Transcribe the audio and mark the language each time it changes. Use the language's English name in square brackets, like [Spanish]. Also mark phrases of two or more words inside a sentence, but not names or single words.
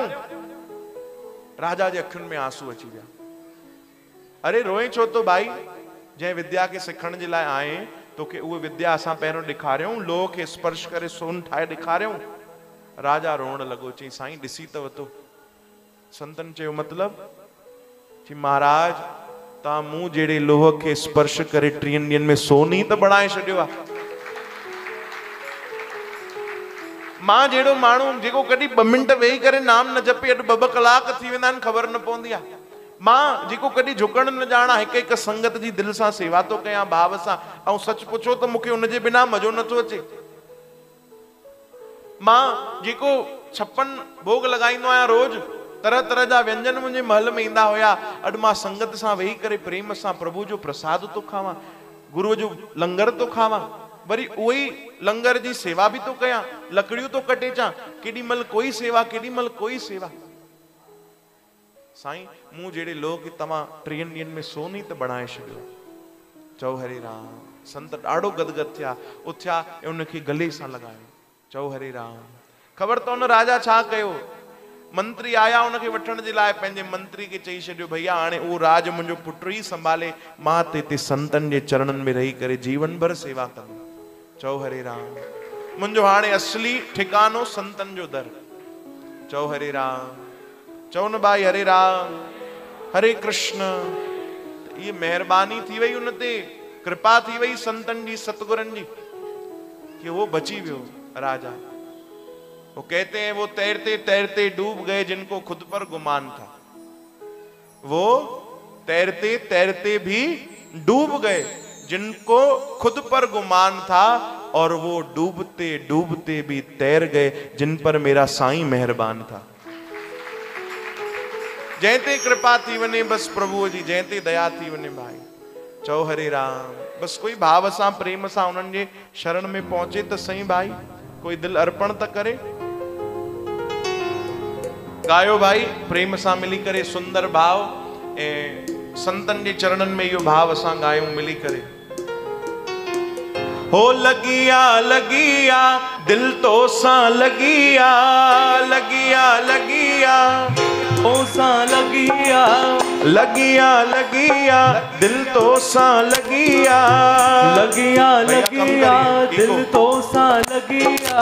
[Sindhi] राजा जे अखियुनि में आंसू अची विया। अरे रोए छो तो भाई? जंहिं विद्या खे सिखण जे लाइ आए, तोखे उहा विद्या असां पहिरियों ॾेखारियूं, लोह खे स्पर्श करे सोन ठाहे ॾेखारियूं। राजा रोअण लॻो। चई साईं ॾिसी त वठो। संतनि चयो मतलब? कि महाराज ता मूं जेड़े लोह के स्पर्श करे 3 ॾींहनि में सोनी त बणाए छॾियो आहे। मां जहिड़ो माण्हू जेको कॾहिं 2 मिंट वेही करे नाम न जपे अॼु 2 कलाक थी वेंदा आहिनि ख़बर न पवंदी आहे। मां जेको कॾहिं झुकण न ॼाणा हिकु संगत जी दिलि सां सेवा तो कयां भाव सां, ऐं सच पुछो त मूंखे उनजे बिना मज़ो नथो अचे। मां जेको 56 भोग लॻाईंदो आहियां रोज, तरह तरह जा व्यंजन मुंहिंजे महल में ईंदा हुया, अॼु मां संगत सां वेही करे प्रेम सां प्रभु जो प्रसाद तो खावां, गुरुअ जो लंगर तो खावां, वरी उही लंगर जी सेवा भी तो कयां, लकड़ियूं तो कटे चा, केॾी महिल कोई सेवा केॾी महिल कोई सेवा। साईं मूं जहिड़े लोग तव्हां 3 ॾींहनि में सोनी त बणाए छॾियो। चओ हरे राम। संत ॾाढो गदगद थिया, उथिया ऐं उनखे गले सां लॻायो। चओ हरे राम। ख़बर त उन राजा छा कयो, मंत्री आया उनखे वठण जे लाइ, पंहिंजे मंत्री खे चई छॾियो भैया हाणे उहो राज मुंहिंजो पुटु ई संभाले, मां त हिते संतनि जे चरणनि में रही करे जीवन भर सेवा कंदुमि। चओ हरे राम। मुंहिंजो हाणे असली ठिकानो संतनि जो दर। चओ हरे राम। चओ न भाई हरे राम हरे कृष्ण। ये मेहरबानी थी वई उन ते, कृपा थी वई संतन जी सतगुरन जी कि वो बची वियो राजा। [Hindi] वो कहते हैं वो तैरते तैरते डूब गए जिनको खुद पर गुमान था। वो तैरते तैरते भी डूब गए जिनको खुद पर गुमान था, और वो डूबते डूबते भी तैर गए जिन पर मेरा साईं मेहरबान था। [Sindhi] जैते कृपा थी वने बस प्रभु जी, जैते दया थी वने भाई। चओ हरे राम। बस कोई भाव सां प्रेम सां उन्हनि जे शरण में पहुंचे त सही भाई, कोई दिल अर्पण त करे। गायो भाई प्रेम सां मिली करे सुंदर भाव, ऐं संतन जे चरणन में इहो भाव असां गायूं मिली करे। हो लगिया लगिया दिल तो सा लगिया, लगिया लगिया ओ सा लगिया, लगिया लगिया दिल तो सा लगिया, लगिया लगिया दिल तो सा लगिया।